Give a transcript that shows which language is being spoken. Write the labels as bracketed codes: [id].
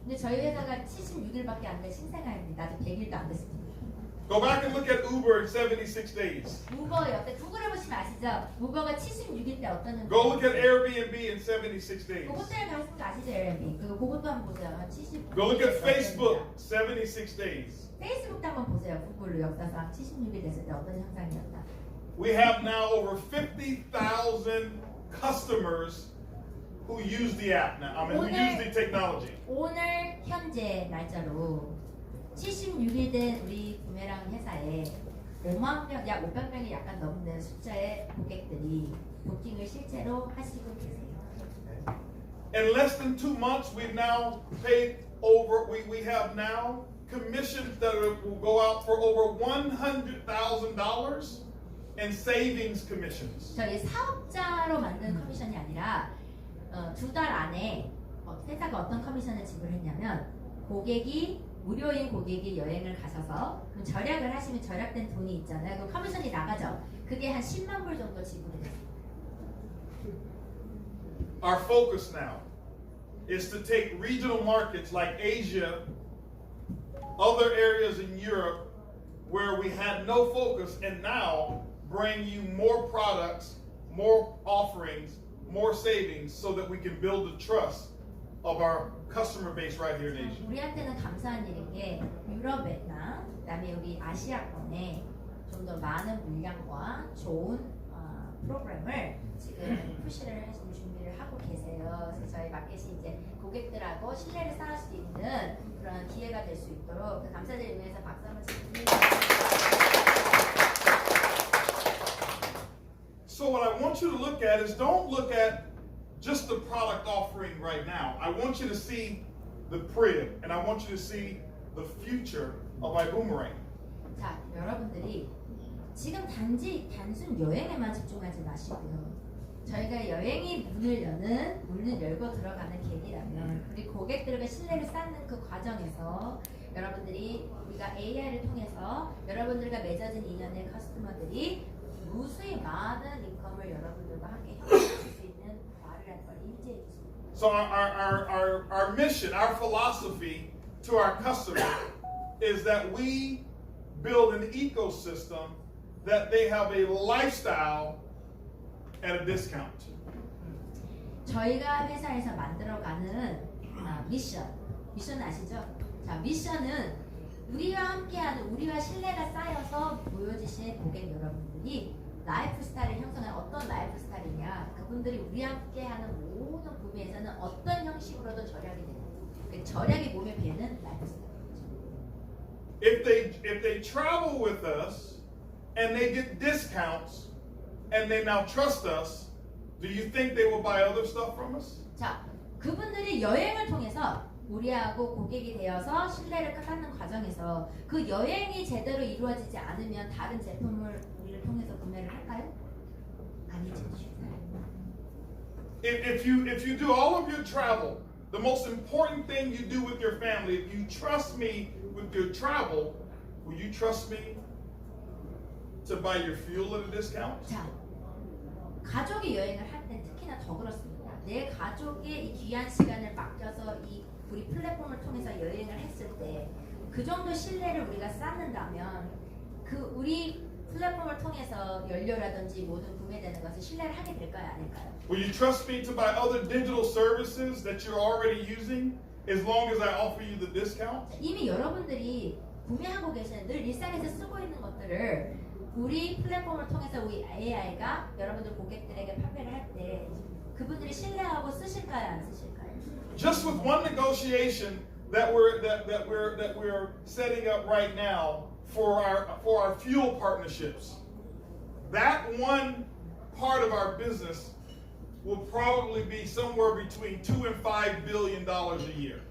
[ko] 근데 저희 회사가 76일밖에 안 된 신생아입니다. 아직 100일도 안 됐습니다. [en] Go back and look at Uber in 76 days. [ko] 우버 옆에 구글해 보시면 아시죠? 우버가 76일 때 어떤 [en] Go look at Airbnb in 76 days. [ko] 그 호텔 가시는 거 아시죠? 에어비앤비. 그것도 한번 보세요. 한 70. [en] Go look at Facebook, 76 days. [ko] 페이스북도 한번 보세요. 구글로 역사상 76일 됐을 때 어떤 현상이었다. [en] We have now over 50,000 customers who use the app now. Who use the technology. [ko] 오늘 현재 날짜로 76일 된 우리 부메랑 회사에 5만 명, 약 500명이 약간 넘는 숫자의 고객들이 부킹을 실제로 하시고 계세요. [en] In less than 2 months, we've now paid over. We have now commissions that will go out for over $100,000 and savings commissions. [ko] 저희 사업자로 만든 커미션이 아니라 2달 안에 회사가 어떤 커미션을 지불했냐면 무료인 고객이 여행을 가셔서 절약을 하시면 절약된 돈이 있잖아요. 그럼 커미션이 나가죠. 그게 한 10만 불 정도 지불이 돼요. [en] Our focus now is to take regional markets like Asia, other areas in Europe where we had no focus, and now bring you more products, more offerings, more savings so that we can build the trust of our customer base right here in Asia. [ko] 우리한테는 감사한 일인 게 유럽이나 그다음에 우리 아시아권에 좀 더 많은 물량과 좋은 프로그램을 지금 푸시를 하시는 준비를 하고 계세요. 그래서 저희 마켓이 이제 고객들하고 신뢰를 쌓을 수 있는 그런 기회가 될 수 있도록 감사드리기 위해서 박수 한번 드립니다. [en] So what I want you to look at is don't look at just the product offering right now. I want you to see the crib, and I want you to see the future of ibuumerang. [ko] 자, 여러분들이 지금 단순 여행에만 집중하지 마시고요. 저희가 여행이 문을 열고 들어가는 계기라면 우리 고객들과 신뢰를 쌓는 그 과정에서 여러분들이 우리가 AI를 통해서 여러분들과 맺어진 인연의 커스터머들이 무수히 많은 인컴을 여러분들과 함께 형성할 수 있는 말이라는 걸 인지해 주십니다. [en] So our mission, our philosophy to our customer is that we build an ecosystem that they have a lifestyle at a discount. [ko] 저희가 회사에서 만들어가는 미션 아시죠? 자, 미션은 우리와 함께하는 우리와 신뢰가 쌓여서 보여주신 고객 여러분들이 라이프 스타일을 형성하는 어떤 라이프 스타일이냐? 그분들이 우리와 함께하는 모든 구매에서는 어떤 형식으로든 절약이 되는 절약이 몸에 배는 라이프 스타일이죠. [en] If they travel with us and they get discounts and they now trust us, do you think they will buy other stuff from us? [ko] 자, 그분들이 여행을 통해서 우리하고 고객이 되어서 신뢰를 쌓는 과정에서 그 여행이 제대로 이루어지지 않으면 다른 제품을 우리를 통해서 구매를 할까요? 아니죠. [en] If you do all of your travel, the most important thing you do with your family, if you trust me with your travel, will you trust me to buy your fuel at a discount? [ko] 자, 가족이 여행을 할 때 특히나 더 그렇습니다. 내 가족의 이 귀한 시간을 맡겨서 우리 플랫폼을 통해서 여행을 했을 때 그 정도 신뢰를 우리가 쌓는다면 그 우리 플랫폼을 통해서 연료라든지 모든 구매되는 것을 신뢰를 하게 될까요? 아닐까요? [en] Will you trust me to buy other digital services that you're already using as long as I offer you the discount? [ko] 이미 여러분들이 구매하고 계시는 늘 일상에서 쓰고 있는 것들을 우리 플랫폼을 통해서 우리 AI가 여러분들 고객들에게 판매를 할 때 그분들이 신뢰하고 쓰실까요? 안 쓰실까요? [en] Just with one negotiation that we're setting up right now for our fuel partnerships. that one part of our business will probably be somewhere between $2 and $5 billion a year.